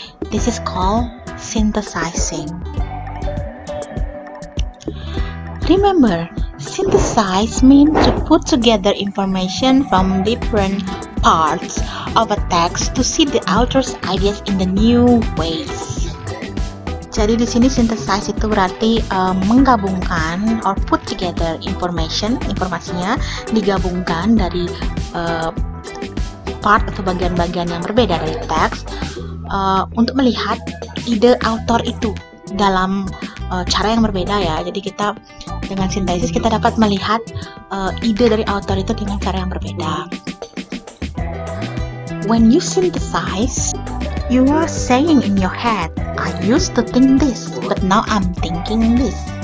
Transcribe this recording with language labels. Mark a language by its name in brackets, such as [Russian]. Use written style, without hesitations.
[English] This is called synthesizing. Remember, synthesize means to put together information from different parts of a text to see the author's ideas in the new ways. [Indonesian] Jadi di sini synthesize itu berarti menggabungkan [English] or put together [Indonesian] informasinya digabungkan dari part atau bagian-bagian yang berbeda dari teks untuk melihat ide author itu dalam cara yang berbeda ya. Jadi kita dengan sintesis kita dapat melihat ide dari author itu dengan cara yang berbeda. [English] When you synthesize, you are saying in your head, I used to think this, but now I'm thinking this.